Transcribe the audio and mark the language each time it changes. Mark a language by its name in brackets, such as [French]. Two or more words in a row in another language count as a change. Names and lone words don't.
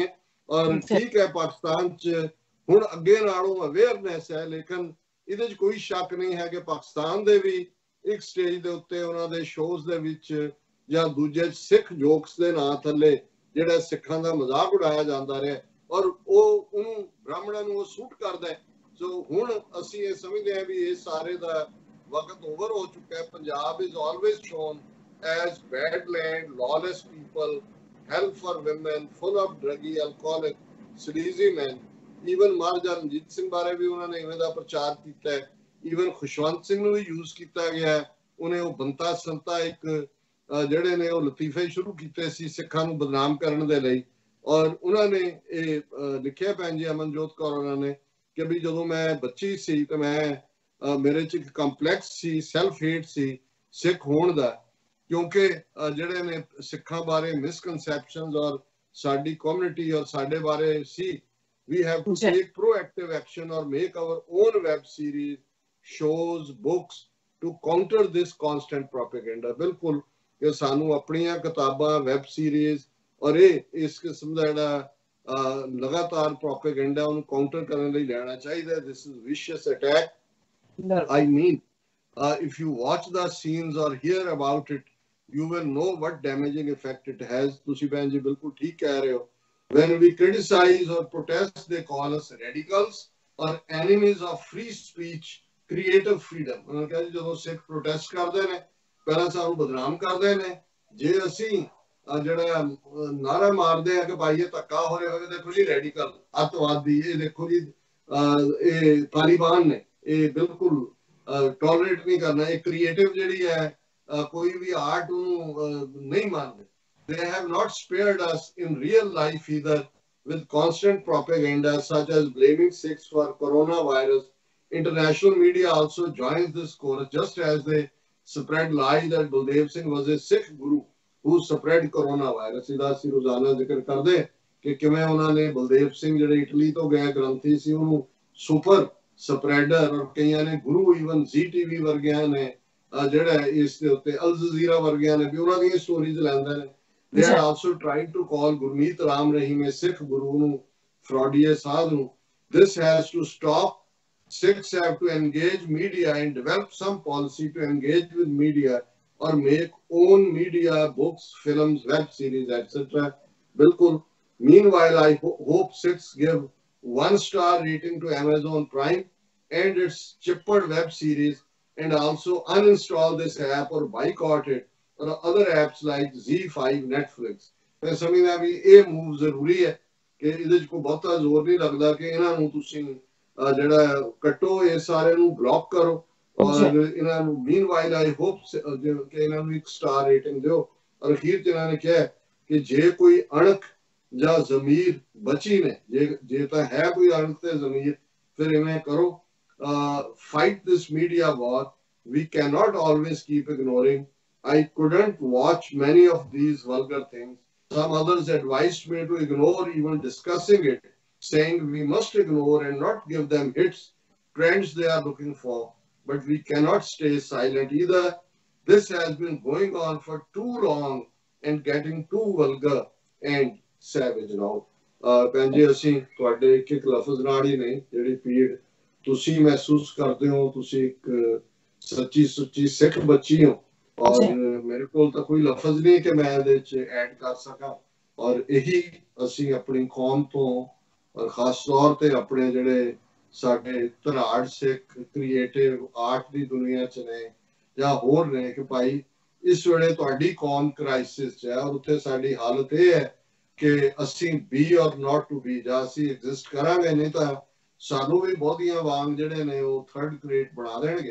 [Punjabi] ਔਰ ਠੀਕ ਹੈ ਪਾਕਿਸਤਾਨ 'ਚ ਹੁਣ ਅੱਗੇ ਨਾਲੋਂ ਅਵੇਅਰਨੈਸ ਹੈ, ਲੇਕਿਨ ਇਹਦੇ 'ਚ ਕੋਈ ਸ਼ੱਕ ਨਹੀਂ ਹੈ ਕਿ ਪਾਕਿਸਤਾਨ ਦੇ ਵੀ ਇੱਕ ਸਟੇਜ ਦੇ ਉੱਤੇ ਉਹਨਾਂ ਦੇ ਸ਼ੋਜ਼ ਦੇ ਵਿੱਚ ਜਾਂ ਦੂਜੇ [English] Sikh jokes [Punjabi] ਦੇ ਨਾਂ ਥੱਲੇ ਜਿਹੜਾ ਸਿੱਖਾਂ ਦਾ ਮਜ਼ਾਕ ਉਡਾਇਆ ਜਾਂਦਾ ਰਿਹਾ ਔਰ ਉਹ ਉਹਨੂੰ ਬ੍ਰਾਹਮਣਾਂ ਨੂੰ ਉਹ ਸੂਟ ਕਰਦਾ। ਸੋ ਹੁਣ ਅਸੀਂ ਇਹ ਸਮਝਦੇ ਹਾਂ ਵੀ ਇਹ ਸਾਰੇ ਦਾ ਵਕਤ ਓਵਰ ਹੋ ਚੁੱਕਾ ਹੈ। [English] ਪੰਜਾਬ is always shown as bad land, lawless people, hell for women, full of druggy, alcoholic, sleazy men. [Punjabi] ਈਵਨ ਮਹਾਰਾਜਾ ਰਣਜੀਤ ਸਿੰਘ ਬਾਰੇ ਵੀ ਉਹਨਾਂ ਨੇ ਇਵੇਂ ਦਾ ਪ੍ਰਚਾਰ ਕੀਤਾ ਹੈ। ਈਵਨ ਖੁਸ਼ਵੰਤ ਸਿੰਘ ਨੂੰ ਵੀ ਯੂਜ਼ ਕੀਤਾ ਗਿਆ। ਉਹਨੇ ਉਹ ਬੰਤਾ ਸੰਤਾ ਇੱਕ ਜਿਹੜੇ ਨੇ ਉਹ ਲਤੀਫੇ ਸ਼ੁਰੂ ਕੀਤੇ ਸੀ ਸਿੱਖਾਂ ਨੂੰ ਬਦਨਾਮ ਕਰਨ ਦੇ ਲਈ। ਔਰ ਉਹਨਾਂ ਨੇ ਇਹ ਲਿਖਿਆ ਭੈਣ ਜੀ ਅਮਨਜੋਤ ਕੌਰ ਉਹਨਾਂ ਨੇ ਕਿ ਵੀ ਜਦੋਂ ਮੈਂ ਬੱਚੀ ਸੀ ਤਾਂ ਮੈਂ ਮੇਰੇ 'ਚ ਇੱਕ ਕੰਪਲੈਕਸ ਸੀ, [English] self hate [Punjabi] ਸੀ ਸਿੱਖ ਹੋਣ ਦਾ। ਕਿਉਂਕਿ ਜਿਹੜੇ ਨੇ ਸਿੱਖਾਂ ਬਾਰੇ ਮਿਸਕਨਸੈਪਸ਼ਨਸ ਔਰ ਸਾਡੀ ਕਮਿਊਨਿਟੀ ਔਰ ਸਾਡੇ ਬਾਰੇ ਸੀ, [English] we have to take proactive action or make our own web series, shows, books to counter this constant propaganda. [Punjabi] ਬਿਲਕੁਲ ਕਿ ਸਾਨੂੰ ਆਪਣੀਆਂ ਕਿਤਾਬਾਂ, [English] web series [Punjabi] ਔਰ ਇਸ ਕਿਸਮ ਦਾ ਜਿਹੜਾ ਲਗਾਤਾਰ ਪ੍ਰੋਪੇਗੈਂਡਾ ਉਹਨੂੰ ਕਾਊਂਟਰ ਕਰਨ ਲਈ ਲੈਣਾ ਚਾਹੀਦਾ. [English] This is vicious attack. I mean, if you watch the scenes or hear about it, you will know what damaging effect it has. [Punjabi] ਤੁਸੀਂ ਭੈਣ ਜੀ ਬਿਲਕੁਲ ਠੀਕ ਕਹਿ ਰਹੇ ਹੋ. [English] When we criticize or protest, they call us radicals or enemies of free speech, creative freedom. [Punjabi] ਉਹਨਾਂ ਕਹਿੰਦੇ ਜਦੋਂ ਸਿੱਖ ਪ੍ਰੋਟੈਸਟ ਕਰਦੇ ਨੇ ਪਹਿਲਾਂ ਸਾਨੂੰ ਬਦਨਾਮ ਕਰਦੇ ਨੇ, ਜੇ ਅਸੀਂ ਜਿਹੜਾ ਨਾਰਾ ਮਾਰਦੇ ਆ ਕਿ ਭਾਈ ਇਹ ਧੱਕਾ ਹੋ ਰਿਹਾ ਹੋਵੇ, ਦੇਖੋ ਜੀ ਰੈਡੀਕਲ ਅੱਤਵਾਦੀ, ਇਹ ਦੇਖੋ ਜੀ ਇਹ ਤਾਲਿਬਾਨ ਨੇ, ਇਹ ਬਿਲਕੁਲ ਟੋਲਰੇਟ ਨਹੀਂ ਕਰਨਾ. ਇਹ ਕ੍ਰੀਏਟਿਵ ਜਿਹੜੀ ਹੈ ਕੋਈ ਵੀ ਆਰਟ ਉਹਨੂੰ ਨਹੀਂ ਮੰਨਦੇ. [English] They have not spared us in real life either, with constant propaganda such as blaming Sikhs for coronavirus. International media also joins this chorus, just as they spread lies that Baldev Singh was a Sikh guru who spread coronavirus. [Punjabi] ਇਹਦਾ ਅਸੀਂ ਰੋਜ਼ਾਨਾ ਜ਼ਿਕਰ ਕਰਦੇ ਕਿ ਕਿਵੇਂ ਉਹਨਾਂ ਨੇ ਬਲਦੇਵ ਸਿੰਘ ਜਿਹੜੇ ਇਟਲੀ ਤੋਂ ਗਏ ਗ੍ਰੰਥੀ ਸੀ ਉਹਨੂੰ [English] super spreader, [Punjabi] ਔਰ ਕਈਆਂ ਨੇ ਗੁਰੂ, ਈਵਨ ZTV ਵਰਗਿਆਂ ਨੇ ਜਿਹੜਾ ਇਸ ਦੇ ਉੱਤੇ ਅਲ ਜਜ਼ੀਰਾ ਵਰਗਿਆਂ ਨੇ ਵੀ ਉਹਨਾਂ ਦੀਆਂ ਸਟੋਰੀਜ਼ ਲੈਂਦੇ ਨੇ. [English] They are also trying to call Gurmeet Ram Rahim a Sikh guru nu, fraudie sadhu. This has to stop. Sikhs have to engage media and develop some policy to engage with media or make own media, books, films, web series, etc. Bilkul. Meanwhile, I hope Sikhs give 1-star rating to Amazon Prime and its chippered web series, and also uninstall this app or boycott it, or other apps like Z5, Netflix. [Punjabi] ਮੈਂ ਸਮਝਦਾ ਭੀ ਇਹ ਮੂਵ ਜ਼ਰੂਰੀ ਹੈ ਕਿ ਇਹਦੇ 'ਚ ਕੋਈ ਬਹੁਤਾ ਜ਼ੋਰ ਨਹੀਂ ਲੱਗਦਾ ਕਿ ਇਹਨਾਂ ਨੂੰ ਤੁਸੀਂ ਜਿਹੜਾ ਕੱਟੋ, ਇਹ ਸਾਰੇ ਨੂੰ ਬਲੌਕ ਕਰੋ ਔਰ ਇਹਨਾਂ ਨੂੰ. [English] meanwhile I hope [Punjabi] ਕਿ ਇਹਨਾਂ ਨੂੰ [English] 1 star rating [Punjabi] ਦਿਓ. ਔਰ ਅਖੀਰ 'ਚ ਇਹਨਾਂ ਨੇ ਕਿਹਾ ਕਿ ਜੇ ਕੋਈ ਅਣਖ ਜਾਂ ਜ਼ਮੀਰ ਬਚੀ ਨੇ, ਜੇ ਤਾਂ ਹੈ ਕੋਈ ਅਣਖ ਤੇ ਜ਼ਮੀਰ, ਫਿਰ ਇਵੇਂ ਕਰੋ. [English] Fight this media war. We cannot always keep ignoring. I couldn't watch many of these vulgar things. Some others advised me to ignore even discussing it, saying we must ignore and not give them hits, trends they are looking for. But we cannot stay silent either. This has been going on for too long and getting too vulgar and savage now. [Punjabi] ਭੈਣ ਜੀ ਅਸੀਂ ਤੁਹਾਡੇ ਇੱਕ ਲਫ਼ਜ਼ ਨਾਲ ਹੀ ਨਹੀਂ, ਜਿਹੜੀ ਪੀੜ ਤੁਸੀਂ ਮਹਿਸੂਸ ਕਰਦੇ ਹੋ, ਤੁਸੀਂ ਇੱਕ ਸੱਚੀ ਸੁੱਚੀ ਸਿੱਖ ਬੱਚੀ ਹੋ, ਔਰ ਮੇਰੇ ਕੋਲ ਤਾਂ ਕੋਈ ਲਫ਼ਜ਼ ਨਹੀਂ ਕਿ ਮੈਂ ਇਹਦੇ 'ਚ ਐਡ ਕਰ ਸਕਾਂ. ਔਰ ਇਹੀ ਅਸੀਂ ਆਪਣੀ ਕੌਮ ਤੋਂ, ਔਰ ਖਾਸ ਤੌਰ ਤੇ ਆਪਣੇ ਜਿਹੜੇ ਸਾਡੇ ਧਰਾੜ ਸਿੱਖ [English] creative art [Punjabi] ਦੀ ਦੁਨੀਆ 'ਚ ਨੇ ਜਾਂ ਹੋਰ ਨੇ, ਕਿ ਭਾਈ ਇਸ ਵੇਲੇ ਤੁਹਾਡੀ ਕੌਮ ਕ੍ਰਾਈਸਿਸ 'ਚ ਹੈ ਔਰ ਉੱਥੇ ਸਾਡੀ ਹਾਲਤ ਇਹ ਹੈ ਕਿ ਅਸੀਂ [English] be or not to be, [Punjabi] ਜਾਂ ਅਸੀਂ ਐਗਜ਼ਿਸਟ ਕਰਾਂਗੇ, ਨਹੀਂ ਤਾਂ ਸਾਨੂੰ ਵੀ ਬਹੁਤੀਆਂ ਵਾਂਗ ਜਿਹੜੇ ਨੇ ਉਹ [English] third grade [Punjabi] ਬਣਾ ਦੇਣਗੇ.